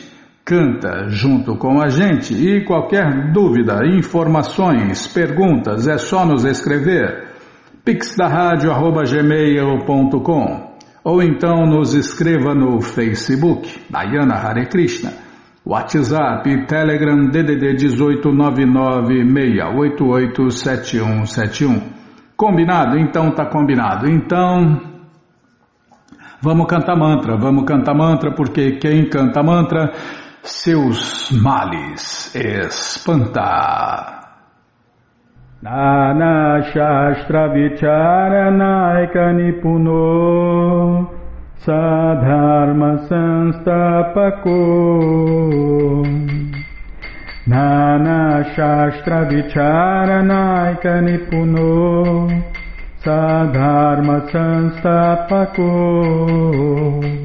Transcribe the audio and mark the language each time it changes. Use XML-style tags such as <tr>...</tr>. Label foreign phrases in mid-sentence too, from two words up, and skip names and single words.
<pt>Canta junto com a gente e qualquer dúvida, informações, perguntas, é só nos escrever pixdaradio@gmail.com ou então nos escreva no Facebook, Dayana Hare Krishna, WhatsApp e Telegram DDD 18986887171. Combinado? Então tá combinado. Então vamos cantar mantra porque quem canta mantra seus males espanta.</pt> <sa>Nana Shastra Vicharanaika Nipuno Sadharma Sanstapako. Nana Shastra Vicharanaika Nipuno Sadharma Sanstapako.</sa>